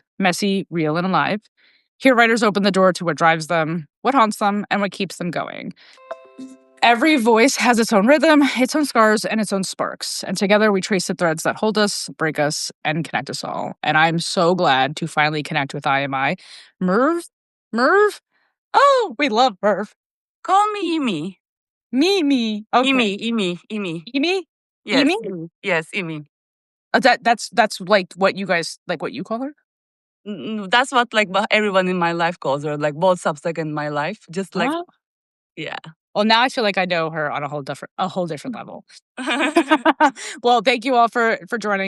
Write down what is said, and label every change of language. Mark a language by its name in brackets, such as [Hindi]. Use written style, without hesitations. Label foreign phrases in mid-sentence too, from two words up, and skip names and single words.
[English] Messy, real, and alive. Here, writers open the door to what drives them, what haunts them, and what keeps them going. Every voice has its own rhythm, its own scars, and its own sparks. And together we trace the threads that hold us, break us, and connect us all. And I'm so glad to finally connect with IMI. Merv? Merv? Oh, we love Merv. Call me Imi. Me. Okay. Imi. Imi? Yes, Imi? Imi. Yes, Imi. That's like what you guys, like what you call her? That's what like everyone in my life calls her, like both Substack in my life. Just like, Oh. yeah. Well, now I feel like I know her on a whole different level. Well, thank you all for joining.